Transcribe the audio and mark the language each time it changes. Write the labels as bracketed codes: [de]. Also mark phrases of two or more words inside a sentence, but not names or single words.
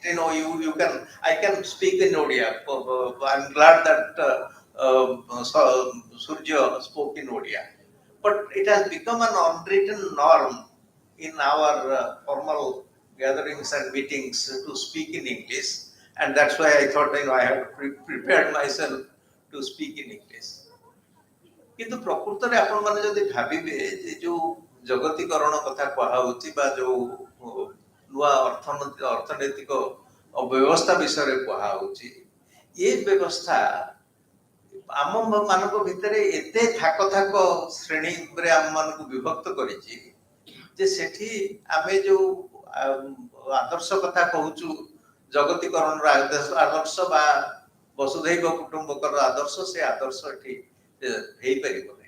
[en] You know, I can speak in Odia. I'm glad that Surya spoke in Odia. But it has become an unwritten norm in our formal gatherings and meetings to speak in English. And that's why I thought, I have prepared myself to speak in English. [or] କିନ୍ତୁ ପ୍ରକୃତରେ ଆପଣମାନେ ଯଦି ଭାବିବେ ଯେ ଯୋଉ ଜଗତୀକରଣ କଥା କୁହାହଉଛି ବା ଯୋଉ ନୂଆ ଅର୍ଥନୈତିକ ବ୍ୟବସ୍ଥା ବିଷୟରେ କୁହାହଉଛି, ଏ ବ୍ୟବସ୍ଥା ଆମ ମାନଙ୍କ ଭିତରେ ଏତେ ଥାକ ଥାକ ଶ୍ରେଣୀରେ ଆମ ମାନଙ୍କୁ ବିଭକ୍ତ କରିଛି ଯେ ସେଠି ଆମେ ଯୋଉ ଆଦର୍ଶ କଥା କହୁଛୁ, ଜଗତୀକରଣର ଆଦର୍ଶ ବା ବସୁଧୈବ କୁଟୁମ୍ବକର ଆଦର୍ଶ, ସେ ଆଦର୍ଶ ଏଠି ହେଇପାରିବ ନାହିଁ।